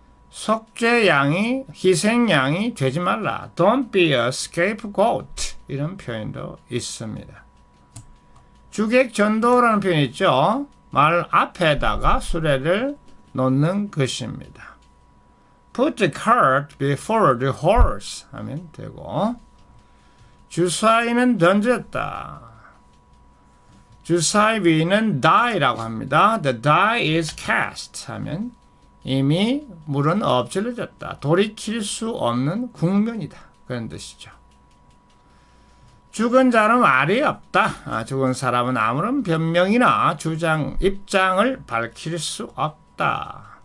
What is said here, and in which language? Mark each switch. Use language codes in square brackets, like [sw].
[ko] 속죄양이 희생양이 되지 말라. [en] Don't be a scapegoat. [ko] 이런 표현도 있습니다. 주객전도라는 표현이 있죠. 말 앞에다가 수레를 놓는 것입니다. [en] Put the cart before the horse [ko] 하면 되고, 주사위는 던졌다. 주사위 위는 die라고 합니다. [en] The die is cast [ko] 하면 이미 물은 엎질러졌다. 돌이킬 수 없는 국면이다. 그런 뜻이죠. 죽은 자는 말이 없다. 죽은 사람은 아무런 변명이나 입장을 밝힐 수 없다.